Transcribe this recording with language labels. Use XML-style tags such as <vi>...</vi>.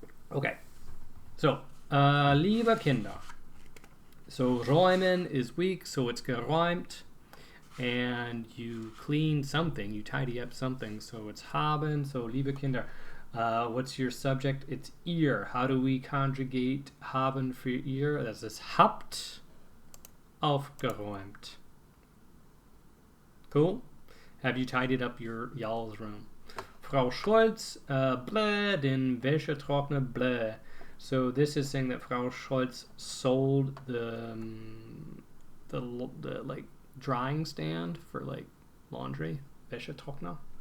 <en>Okay. So,</en> <de>liebe Kinder.</de> <en>So räumen is weak, so it's geräumt. And you clean something, you tidy up something, so it's haben. So liebe Kinder, what's your subject? It's ihr. How do we conjugate haben for ihr?</en> <de>Das ist habt aufgeräumt.</de> <en>Cool? Have you tidied up y'all's room? Frau Scholz, bleh, den Wäschetrockner, bleh. So this is saying that Frau Scholz sold the like drying stand for like laundry, Wäschetrockner.</en>